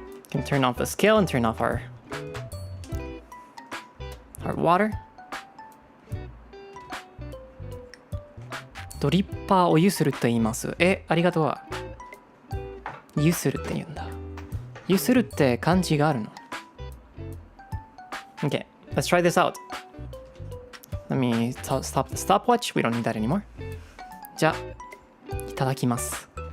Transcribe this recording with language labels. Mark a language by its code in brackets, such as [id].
[en] Can turn off the scale and turn off our water. [ja] ドリッパーをゆするって言います。ありがとう。ゆするって言うんだ。ゆするって漢字があるの。 [en] Okay, let's try this out. Let me stop the stopwatch. We don't need that anymore. [ja] じゃあ、いただきます。